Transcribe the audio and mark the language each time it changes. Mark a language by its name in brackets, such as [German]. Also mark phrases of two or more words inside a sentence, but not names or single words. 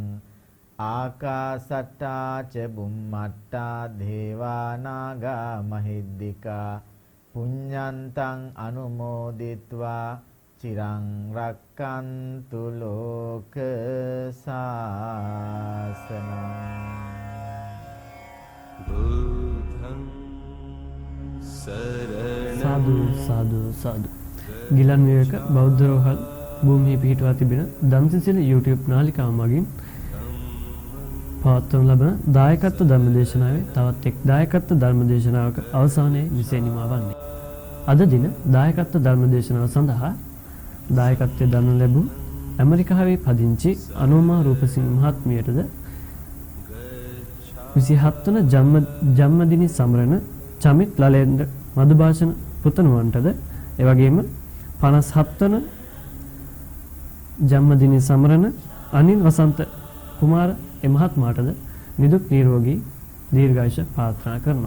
[Pali] ආකාසට්ටා ච බුම්මට්ටා දේවා නාග මහිද්దికා පුඤ්ඤන්තං අනුමෝදිත්වා චිරං රක්칸තු ලෝක සාසනං. බුද්ධං සරණං සාදු සාදු සාදු. [Sinhala] ගිලන් විවේක බෞද්ධ රෝහල් භූමියේ පිහිටුවා තිබෙන ධම්සසිල YouTube නාලිකාව මගින් පවත්වනු ලබන දායකත්ව ධර්මදේශනාවේ තවත් එක් දායකත්ව ධර්මදේශනාවක අවසානයේ විශේෂ නිමාවන්නේ. අද දින දායකත්ව ධර්මදේශනාව සඳහා දායකත්වය දරනු ලැබූ ඇමරිකාවේ පදිංචි අනෝමා රූපසිංහ මහත්මියටද 27 වන ජන්මදින සමරන චමිත් ලලේන්ද්‍ර මදුභාෂණ පුතණුවන්ටද එවැගේම 57 වන ජන්මදින සමරන අනිල් වසන්ත කුමාර මහත්මයාටද නිදුක් නිරෝගී දීර්ඝායුෂ ප්‍රාර්ථනා කරනවා.